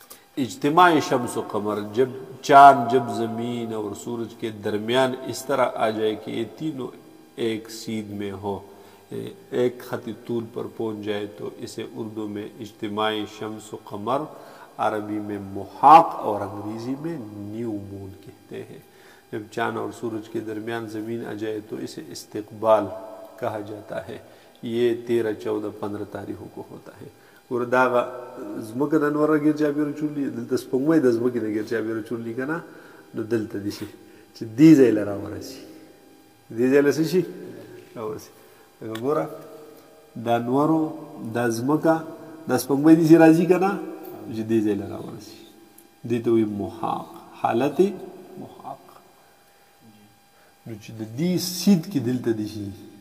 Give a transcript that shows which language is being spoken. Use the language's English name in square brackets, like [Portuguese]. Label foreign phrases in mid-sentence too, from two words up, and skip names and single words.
[Urdu] اجتماع شمس و قمر جب چاند جب زمین اور سورج کے درمیان اس طرح آ جائے کہ یہ تینوں ایک سید میں ہو ایک خط طول پر پہنچ جائے تو اسے اردو میں اجتماع شمس و قمر عربی میں محاق اور انگریزی میں [English] new moon [Urdu] کہتے ہیں جب چاند اور سورج کے درمیان زمین آ جائے تو اسے استقبال کہا جاتا ہے یہ 13 14 15 تاریخوں کو ہوتا ہے [Pashto] ګوره دغه ځمکه د نوره ګیر چاپېره چورلي دلته سپوږمۍ د ځمکې نه ګیر چاپېره چورلي که نه نو دلته دې شي چې دې ځای له راورسي دې ځای له څه شي راورسي لکه ګوره دا نورو دا ځمکه دا سپوږمۍ داسې راځي که نه چې دې ځای له راورسي دې ته وایي محاق حالت محاق نو چې د دې سید کې دلته دې شي